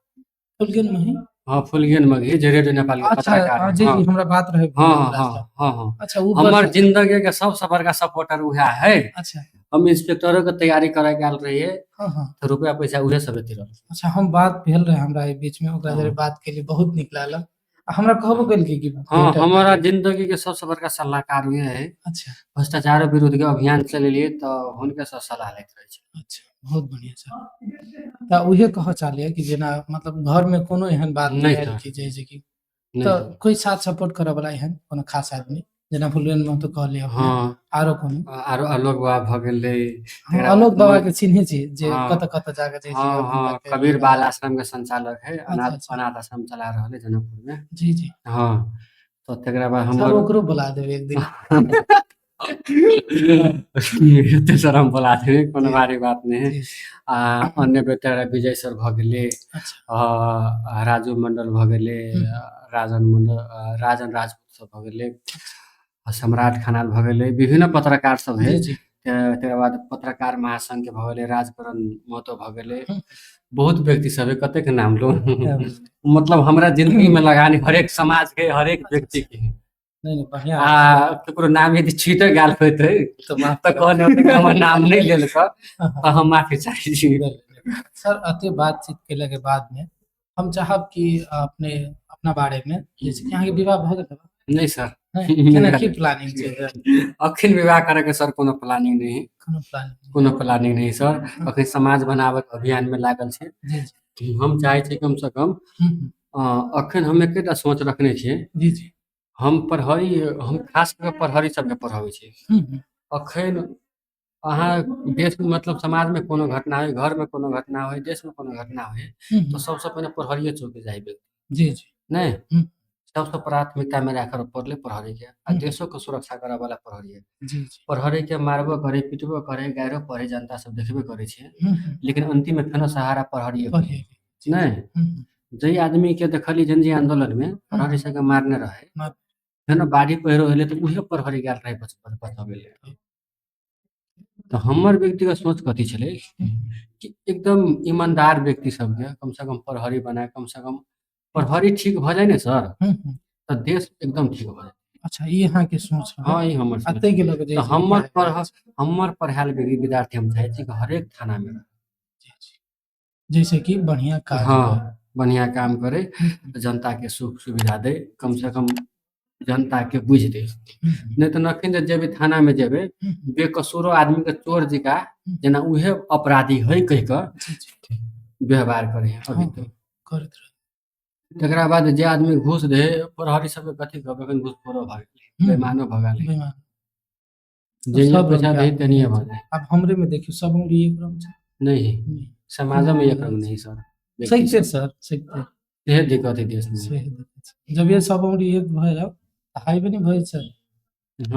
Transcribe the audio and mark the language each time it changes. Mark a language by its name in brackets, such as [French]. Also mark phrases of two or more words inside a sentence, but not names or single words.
[Maithili] फुलगेन मही हाँ फुलगेन मघी जे रेडियो नेपाल के अच्छा पत्रकार है। जी हाँ जी हमरा बात रहे हाँ भेल हाँ रास्ता। हाँ हाँ अच्छा ऊ हमर बस जिंदगी के सबसे बड़का सपोर्टर उहे है। अच्छा हम इंस्पेक्टरों के तैयारी करे गेल रहिए हाँ हाँ तो रुपया पैसा उहे सब देते रहे। अच्छा हम बात भेल रहे हमरा एहि बीच में ओकरा जरे हाँ बात के लिए बहुत नीक लागल। हमरा कहबो कइल कि हाँ भेंट हमारा करी। जिंदगी के सबसे बड़का सलाहकार उहे है। अच्छा, भ्रष्टाचार विरुद्ध के अभियान चलेलिए तो हुनके से सलाह लैत रहे छी। अच्छा, बहुत बढ़िया सर। त उहे कहऽ चाहलियै कि जेना मतलब घर में कोनो एहन बात नहीं नहीं आयल सर, कि जैसे कि नहीं त सर। कोई साथ सपोर्ट करऽ वाला एहन कोनो खास आदमी जेना फुलवेन महतो कहलियै अपने हाँ आरो कोनो? आरो आलोक बाबा भऽ गेलै, हाँ, तकरा बाद आलोक बाबा के चिन्है छी जे हाँ कतऽ-कतऽ जाके जे हाँ हुनका हाँ के कबीर योगदान। बाल आश्रम के संचालक है, अच्छा, अनाथ अच्छा। अनाथ आश्रम चला रहल है जनकपुर में। जी, जी। हाँ तो तकरा बाद सर हमर ओकरो बुला देबै एक दिन। एते सर हम बोला देबै, कोनो जी, भारी बात नहीं है। जी, जी। अन्य बेटा विजय सर भऽ गेलै, अच्छा। राजू मंडल भऽ गेलै, हुँ, राजन मंडल, राजन राजपूत सब भऽ गेलै, अच्छा। सम्राट खनाल भऽ गेलै, विभिन्न पत्रकार सब है। जी, जी। तकर बाद पत्रकार महासंघ के भऽ गेलै, राजकरण महतो भऽ गेलै, हुँ, बहुत व्यक्ति सब है, कतेक नाम लू। हुँ। मतलब हमरा जिंदगी में लगानी हरेक समाज के हरेक अच्छा, व्यक्ति अच्छा। के है। नहीं, नहीं बढ़िया है सर। आ ककरो नाम यदि छीटे गेल होतै तो माफ तऽ करब। कहने होतै कि हमर नाम नहीं लेलक, हाँ, हाँ। तऽ हम माफी चाहै छी। बिल्कुल। सर अते बातचीत केला के बाद में हम चाहब कि अपने अपना बारे में जैसे कि अहाँ के विवाह भऽ गेल बा? नहीं सर। नहीं, केना की प्लानिंग छै सर? अखन विवाह करे के सर कोनो प्लानिंग नहीं है। कोनो प्लानिंग कोनो प्लानिंग नहीं सर। हुँ, अखन समाज बनाबे के अभियान में लागल छै। जी, जी। हम चाहै छी कम से कम हुँ, हुँ। अखन हम एकेटा सोच रखने छियै, जी, जी। हम खास कऽ के पढ़हरी सबके पढ़ाबै छी। हुँ, हुँ। अखन अहाँ देश में मतलब समाज में कोनो घटना होय, घर में कोनो घटना होय, देश में कोनो घटना होय, हुँ, तो हुँ। सबसे पहले प्रहरिये चौक जाय व्यक्ति, जी, जी। नहीं? हुँ, सबसे प्राथमिकता में राखल पड़ले प्रहरी के, आ हुँ। देशो के सुरक्षा करे वाला प्रहरी है। जी, जी। प्रहरी के मारबो करे, पीटबो करे, गाइरो पढ़े, जनता सब देखबे करे छै। हुँ, हुँ। लेकिन अंतिम में फेनो सहारा प्रहरिये होय है, पढ़िए जी, जी। नहीं? हुँ, हुँ। जै आदमी के देखली जनजी आंदोलन में हुँ, प्रहरी हुँ। सबके मारने रहे, माफ फेनो बाढ़ी पहिरो होले तो उहे प्रहरी गेल रहे बचावे ले। तो हमर व्यक्तिगत सोच कथी छलै हुँ, कि एकदम ईमानदार व्यक्ति सबके कम से कम प्रहरी बनाए, कम से कम प्रहरी ठीक भऽ जाए ने सर, हुँ, हुँ। तो देश एकदम ठीक भऽ जाए। अच्छा ई अहाँ के सोच रहै। हाँ, ई हमर आ सोच तै है। के लऽ के तो जैसे कि पढ़ाइ करै छी। हमर पढ़ायल विद्यार्थी हम चाहै छी कि हरेक थाना में रहे। जी, जी। जैसे कि बढ़िया काज हुए। हाँ, बढ़िया काम करे, हुँ, हुँ। जनता के सुख सुविधा दे, कम जी, से जी। कम जनता के बुझ दे। हुँ, हुँ। नहीं तो नखिन जे जेबे थाना में जेबे, हुँ, हुँ। बेकसूरो आदमी के चोर जका हुँ। जेना उहे अपराधी है कहि के जी, जी। व्यवहार करे हैं अभी हाँ, तक। हाँ। करैत रहै। तकरा बाद जे आदमी घूस दे, प्रहरी सबके कथी कहबै, एखन घूसखोरो भऽ गेलै, हुँ, हुँ। बेईमानो भऽ गेलै। बेईमान। अब जहिया सब रंग पैसा के दही आदमी तेनिये है भऽ छै। जाए। अब हमरे में देखियो सब उंगली एक रंग छै। नहीं, नहीं। समाजो कोनो में एक अलग रंग छै। नहीं सर, व्यक्ति सहिते सब। सर, सहिते। इहे दिक्कत है देश में। सही दिक्कत छै। जब ये सब उंगली एक भऽ जाओ तऽ हाइबे नहीं भऽ सर। हाँ।